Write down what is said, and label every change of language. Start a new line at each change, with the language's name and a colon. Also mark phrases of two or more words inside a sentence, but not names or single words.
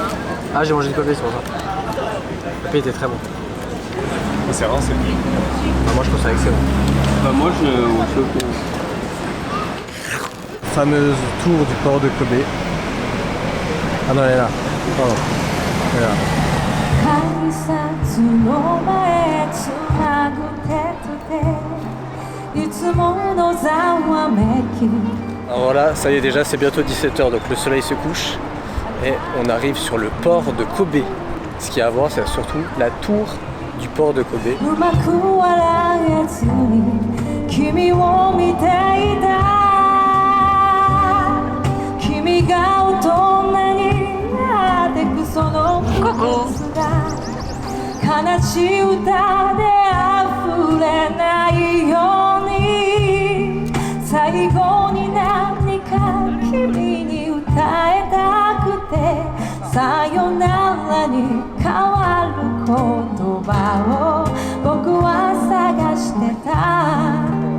French: Ah, j'ai mangé du papier sur ça. Le papier était très bon. C'est rincé. Ah, moi je trouve ça excellent. Bah moi je suis ok. Fameuse tour du port de Kobe. Ah non, elle est là. Pardon. Elle est là.
Japanese: 改札の前つなぐ手と手いつものざわめき
French: Alors voilà, ça y est déjà, c'est bientôt 17h, donc le soleil se couche et on arrive sur le port de Kobe. Ce qu'il y a à voir, c'est surtout la tour du port de Kobe.
Japanese: うまく笑えずに君を見ていた君が大人になってくその様子が悲しい歌で溢れないように最後に何か君に歌えたくてさよならに変わる言葉を僕は探してた